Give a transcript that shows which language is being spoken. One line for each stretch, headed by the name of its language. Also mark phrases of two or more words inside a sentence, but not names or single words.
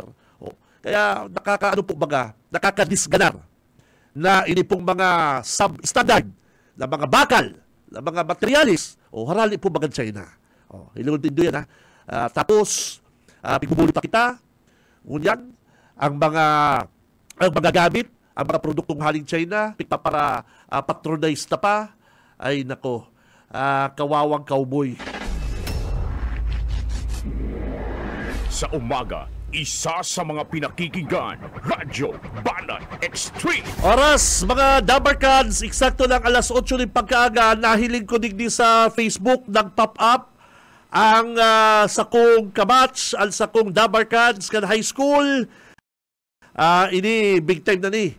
Bikol: Kaya nakakadisganar na ini pong mga substandard na mga bakal, na mga materialis, harali po bagang China. Ilunod din doon yan, ha. Tapos, pigubuli pa kita, ngunyan, ang mga gamit, ang mga produktong haling China, para patronize na pa, ay nako, kawawang cowboy.
Filipino: Sa umaga, isa sa mga pinakikinggan, Radyo Banat Extreme.
Bikol: Oras, mga Dabarkans, eksakto ng alas 8 ng pagkaaga, nahiling ko digdi sa Facebook, nag-pop up ang sakong kabatch, ang sakong Dabarkans kan
English: high school.
Bikol: Ini
English: big time
Bikol: na ni.